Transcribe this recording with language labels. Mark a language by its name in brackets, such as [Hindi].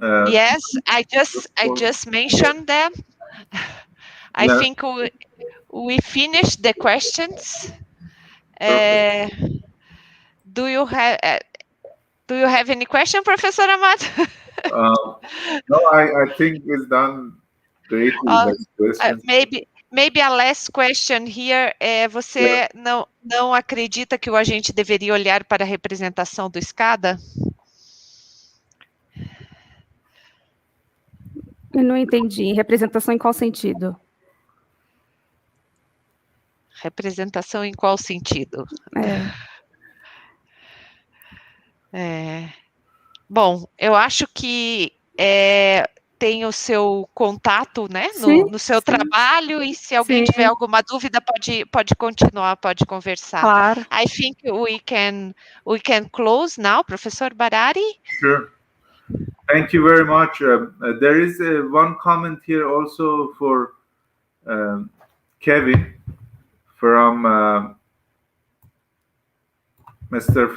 [English] Yes, I just mentioned them. I think we finished the questions. Do you have any question, Professor Ahmad? No, I think it's done great with the questions. Maybe a last question here. [Portuguese] Você não acredita que o agente deveria olhar para a representação do SCADA? Eu não entendi. Representação em qual sentido? Representação em qual sentido? Bom, eu acho que tem o seu contato, né, no seu trabalho, e se alguém tiver alguma dúvida, pode continuar, pode conversar. Claro. [English] I think we can close now, Professor Barari. Sure. Thank you very much. There is one comment here also for Kevin from Mr.